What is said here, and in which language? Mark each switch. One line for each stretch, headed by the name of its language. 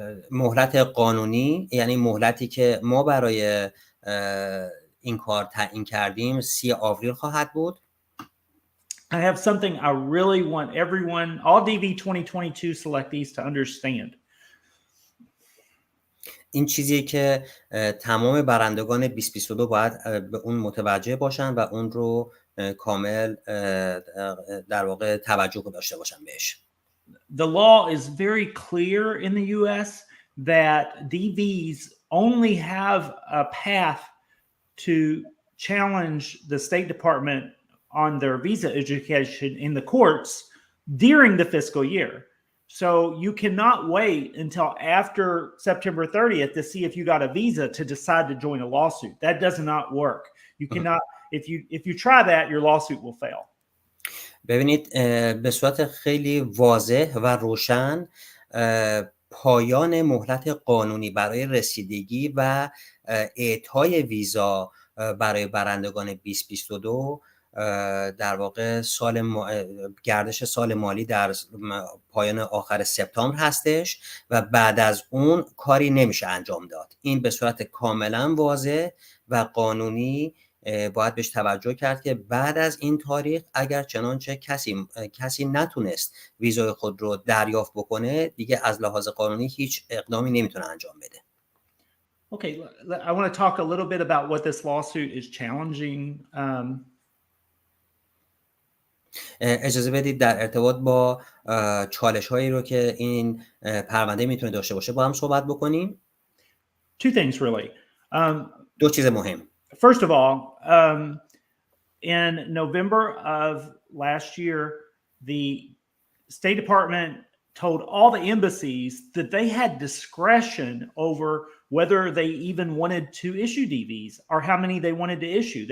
Persian: مهلت قانونی، یعنی مهلتی که ما برای این کار تعیین کردیم 30 آوریل خواهد بود.
English: I have something I really want everyone, all DV 2022 selectees to understand.
Persian: این چیزی که تمام برندگان 2022 باید به اون متوجه باشن و اون رو کامل در واقع توجه داشته باشن بهش.
English: The law is very clear in the US that DVs only have a path to challenge the State Department on their visa education in the courts during the fiscal year. So you cannot wait until after September 30th to see if you got a visa to decide to join a lawsuit. That does not work. You cannot, if you try that, your lawsuit will fail.
Persian: ببینید به صورت خیلی واضح و روشن پایان مهلت قانونی برای رسیدگی و اعطای ویزا برای برندگان 2022 در واقع گردش سال مالی در پایان آخر سپتامبر هستش و بعد از اون کاری نمیشه انجام داد. این به صورت کاملا واضح و قانونی باید بهش توجه کرد که بعد از این تاریخ اگر چنانچه کسی نتونست ویزای خود رو دریافت بکنه، دیگه از لحاظ قانونی هیچ اقدامی نمیتونه انجام بده.
English: Okay, I want to talk a little bit about what this lawsuit is challenging.
Persian: اجازه بدید در ارتباط با چالش هایی رو که این پرونده میتونه داشته باشه با هم صحبت بکنیم.
English: Two things really.
Persian: دو چیز مهم.
English: First of all, in November of last year, the State Department told all the embassies that they had discretion over whether they even wanted to issue DVs or how many they wanted to issue.